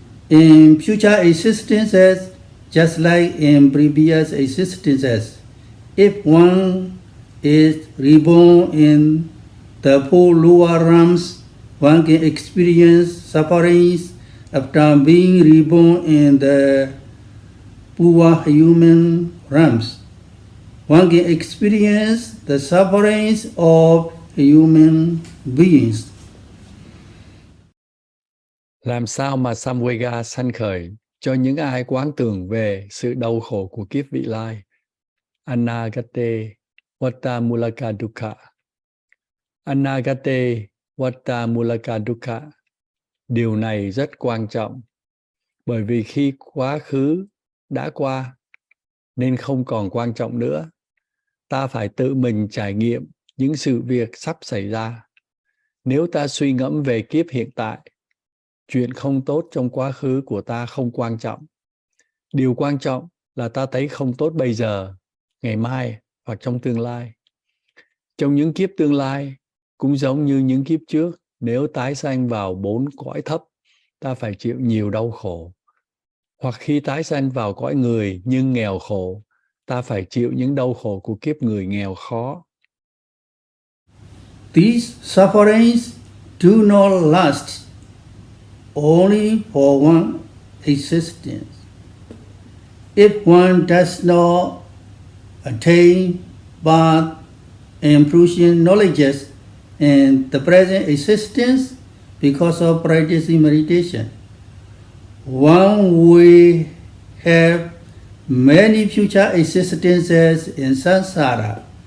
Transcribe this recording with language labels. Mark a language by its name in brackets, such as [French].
[English] In future existences, just like in previous existences, if one is reborn in the four lower realms, one can experience sufferings after being reborn in the poor human realms. One can experience the sufferings of human beings. [Vietnamese] Làm sao mà Samvega sanh khởi cho những ai quán tưởng về sự đau khổ của kiếp vị lai? [Pali] Anagate Vatamulaka Dukkha. Anagate Vatamulaka Dukkha. [Vietnamese] Điều này rất quan trọng, bởi vì khi quá khứ đã qua, nên không còn quan trọng nữa. Ta phải tự mình trải nghiệm những sự việc sắp xảy ra. Nếu ta suy ngẫm về kiếp hiện tại, chuyện không tốt trong quá khứ của ta không quan trọng. Điều quan trọng là ta thấy không tốt bây giờ, ngày mai hoặc trong tương lai. Trong những kiếp tương lai, cũng giống như những kiếp trước, nếu tái sanh vào 4 cõi thấp, ta phải chịu nhiều đau khổ. Hoặc khi tái sanh vào cõi người nhưng nghèo khổ, ta phải chịu những đau khổ của kiếp người nghèo khó. [English] These sufferings do not last only for one existence. If one does not attain birth and fruition knowledges in the present existence because of practicing meditation, one will have many future existences in samsara.